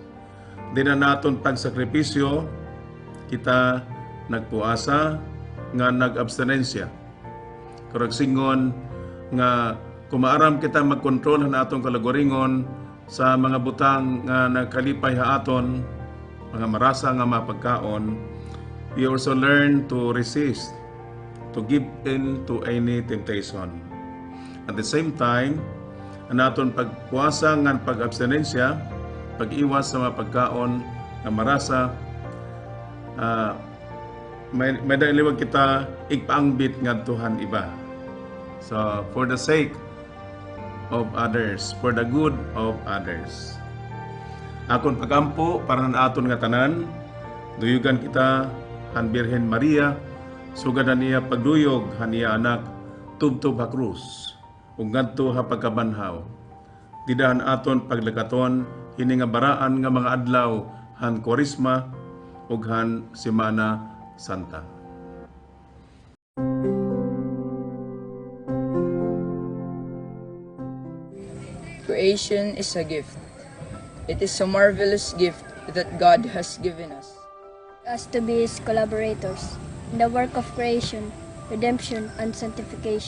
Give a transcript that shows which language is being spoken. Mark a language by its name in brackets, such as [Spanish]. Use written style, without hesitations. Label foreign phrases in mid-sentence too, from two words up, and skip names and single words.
[Waray] Di na naton pagsakripisyo kita nagpuasa nga nag-abstinensya. Karagsingon nga kumaaram kita magkontrol han atong kalagoringon sa mga butang nga nagkalipay ha aton, mga marasa nga mapagkaon. [English] We also learn to resist, to give in to any temptation. At the same time, [Waray] ang aton pagpuasa nga pag-abstinensya, pag-iwas sa mga pagkaon nga marasa, may dailiwag kita igpaangbit ngadtuhan iba. [English] So, for the sake of others, for the good of others. [Waray] Akon pagampo para na aton nga tanan, duyugan kita han Birhen Maria, sugad niya pagduyog han iya anak tubtub ha krus, ug ngadto ha pagkabanhaw. Didahan aton paglakaton hini nga baraan nga mga adlaw han Kwarisma ug han Semana Santa. [English] Creation is a gift. It is a marvelous gift that God has given us. Us to be His collaborators in the work of creation, redemption, and sanctification.